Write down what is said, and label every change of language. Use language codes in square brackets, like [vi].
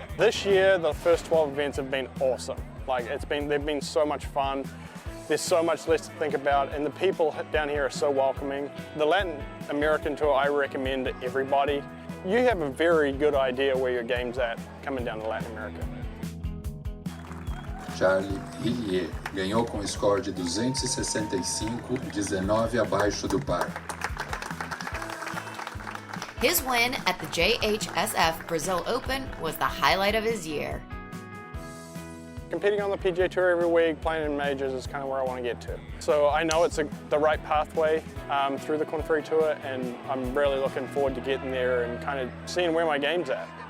[en] This year, the first 12 events have been awesome. They've been so much fun. There's so much less to think about, and the people down here are so welcoming. The Latin American Tour I recommend to everybody. You have a very good idea where your game's at coming down to Latin America. [pt] Charlie Hillier ganhou com um score de 265, 19 abaixo do par. [en] His win at the JHSF Brazil Open was the highlight of his year. Competing on the PGA Tour every week, playing in majors is kind of where I want to get to. So I know it's the right pathway through the Korn Ferry Tour, and I'm really looking forward to getting there and kind of seeing where my game's at.